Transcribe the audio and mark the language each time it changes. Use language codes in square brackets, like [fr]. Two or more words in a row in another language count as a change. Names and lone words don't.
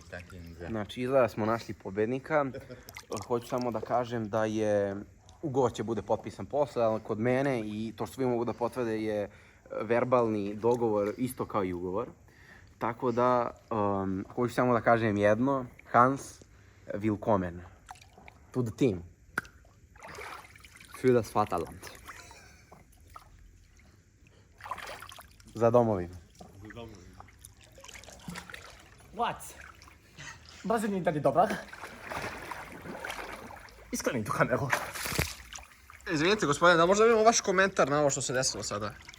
[sr] Znači, izgleda smo našli pobednika. Hoću samo da kažem da je ugovor će bude potpisan posle, ali kod mene i to što svi mogu da potvrde je verbalni dogovor isto kao i ugovor. Tako da, hoću samo da kažem jedno. [en] Hans, willkommen to the team. [de] Für das Vaterland. [sr] Za domovinu. What? Bazen je dalje dobar. Iskloni tu kameru. Izvinite gospodine, da možda imamo vaš komentar na ovo što se desilo sada?